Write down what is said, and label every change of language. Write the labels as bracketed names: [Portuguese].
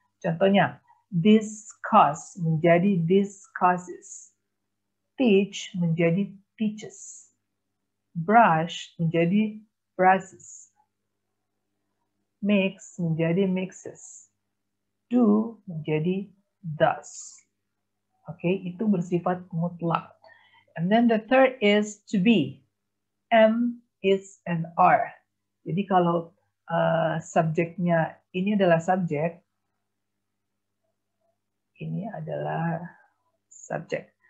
[Indonesian] Contohnya, discuss menjadi discusses, teach menjadi teaches, brush menjadi brushes, mix menjadi mixes, do menjadi does. Oke, itu bersifat mutlak. [English] And then the third is to be. Am, is, and are. [Indonesian] Jadi kalau subjeknya ini adalah subjek, ini adalah subjek.